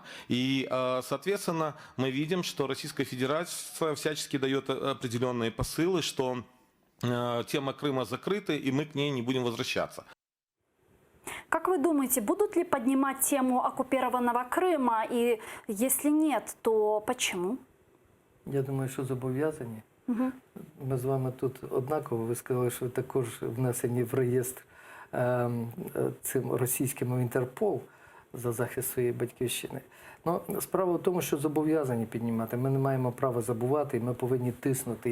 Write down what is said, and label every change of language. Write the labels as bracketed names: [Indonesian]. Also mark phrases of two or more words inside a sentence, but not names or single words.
[Russian] И, соответственно, мы видим, что Российская Федерация всячески дает определенные посылы, что тема Крыма закрыта, и мы к ней не будем возвращаться. Как вы думаете, будут ли поднимать тему оккупированного Крыма? И если нет, то почему? [Ukrainian] Я думаю, що зобов'язані. Ми з вами тут однаково. Ви сказали, що ви також внесені в реєстр цим російським в Інтерпол за захист своєї батьківщини. Ну, справа в тому, що зобов'язані піднімати. Ми не маємо права забувати, і ми повинні тиснути.